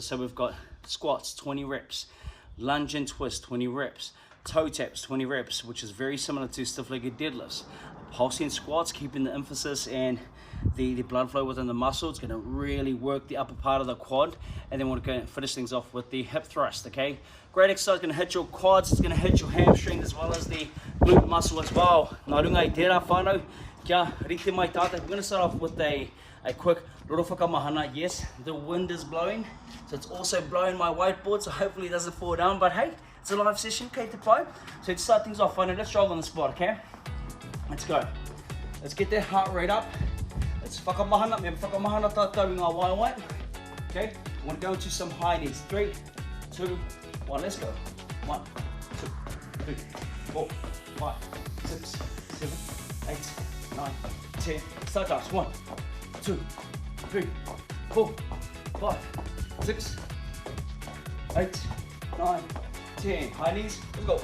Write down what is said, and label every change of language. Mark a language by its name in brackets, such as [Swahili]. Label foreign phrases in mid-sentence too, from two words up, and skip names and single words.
[English] So we've got squats, 20 reps, lunge and twist, 20 reps, toe taps, 20 reps, which is very similar to stiff-legged deadlifts. Pulsing squats, keeping the emphasis and the blood flow within the muscle. It's going to really work the upper part of the quad, and then we're going to finish things off with the hip thrust, okay? Great exercise, going to hit your quads, it's going to hit your hamstring as well as the glute muscle as well. [Māori] Nā runga I tērā whanau, kia rite mai tātou. [English] We're going to start off with a quick little whakamahana. Yes, the wind is blowing, so it's also blowing my whiteboard, so hopefully it doesn't fall down, but hey, it's a live session, [Māori] kei te pai. [English] So to start things off, whanau, let's jog on the spot, okay? Let's go. Let's get that heart rate up. [Māori] Let's whakamahana, me whakamahana tātou i ngā waiwai. [English] Okay, I want to go into some high knees. 3, 2, 1, let's go. 1, 2, 3, 4, 5, 6, 7, 8, 9, 10. Start dance. 1, 2, 3, 4, 5, 6, 8, 9, 10. High knees. Let's go.